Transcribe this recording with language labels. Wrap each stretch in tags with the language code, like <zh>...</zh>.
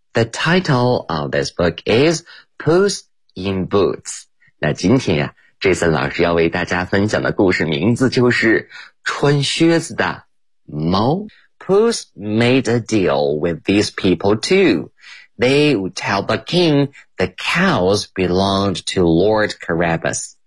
<en>The title of this book is Puss in Boots.</en> <zh>那今天呀、Jason 老师要为大家分享的故事名字就是穿靴子的猫。</zh> <en>Puss made a deal with these people too. They would tell the king the cows belonged to Lord Carabas.</en>